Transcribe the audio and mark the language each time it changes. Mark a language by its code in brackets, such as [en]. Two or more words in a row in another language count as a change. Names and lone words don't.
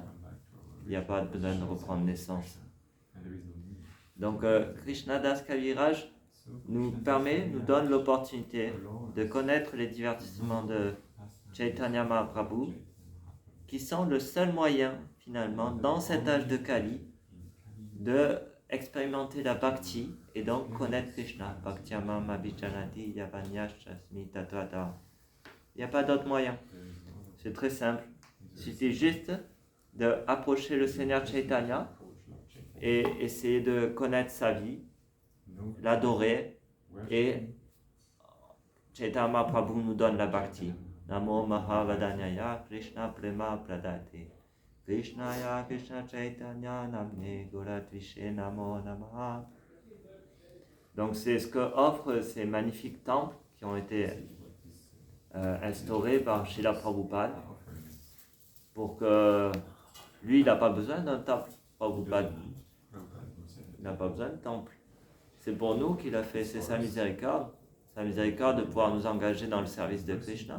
[fr] Il n'y a pas besoin de reprendre naissance. Donc, Krishna Das Kaviraj nous donne l'opportunité de connaître les divertissements de Chaitanya Mahaprabhu, qui sont le seul moyen, finalement, dans cet âge de Kali, de expérimenter la bhakti et donc connaître Krishna. [sa] Bhaktyamam abhijanati yavanyashasmi tatvata. [fr] Il n'y a pas d'autre moyen. C'est très simple. Il suffit juste d'approcher le Seigneur Chaitanya et essayer de connaître sa vie, l'adorer, et Chaitanya Mahaprabhu nous donne la bhakti. [sa] Namo Mahavadanyaya Krishna Prema Pradate Krishnaya Krishna Chaitanya Namne Goratvishe Namo Namaha. [fr] Donc c'est ce que offrent ces magnifiques temples qui ont été instaurés par Srila Prabhupada, pour que lui, il n'a pas besoin d'un temple, Prabhupada. Il n'a pas besoin de temple. C'est pour nous qu'il a fait, c'est sa miséricorde de pouvoir nous engager dans le service de Krishna.